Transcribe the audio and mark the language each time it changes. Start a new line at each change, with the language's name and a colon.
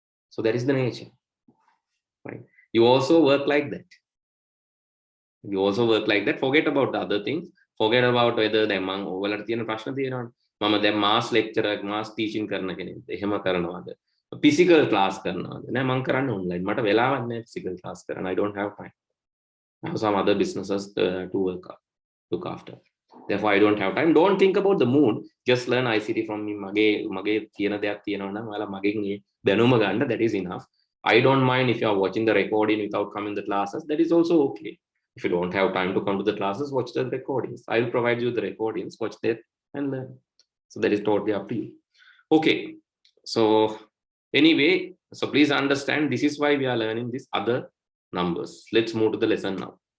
English: So that is the nature, right? You also work like that. You also work like that. Forget about the other things. Forget about whether the among
Sinhala: ඔයාලට තියෙන ප්‍රශ්න තියෙනවනේ. මම දැන් මාස් lecturer මාස් teaching කරන කෙනෙක්ද? එහෙම කරනවද? Physical class කරනවද? නෑ මම කරන්නේ online. මට වෙලාවක් නෑ physical class කරන්න.
English: I don't have time. I have some other businesses to look after. Therefore, I don't have time. Don't think about the mood. Just learn ICT from me.
Sinhala: මගේ තියෙන දෙයක් තියෙනවා නම් ඔයාලා මගෙන් මේ දැනුම ගන්න.
English: That is enough. I don't mind if you are watching the recording without coming to the classes. That is also okay. If you don't have time to come to the classes, watch the recordings. I will provide you the recordings. Watch that and learn. So that is totally up to you. Okay. So anyway, so please understand this is why we are learning these other numbers. Let's move to the lesson now.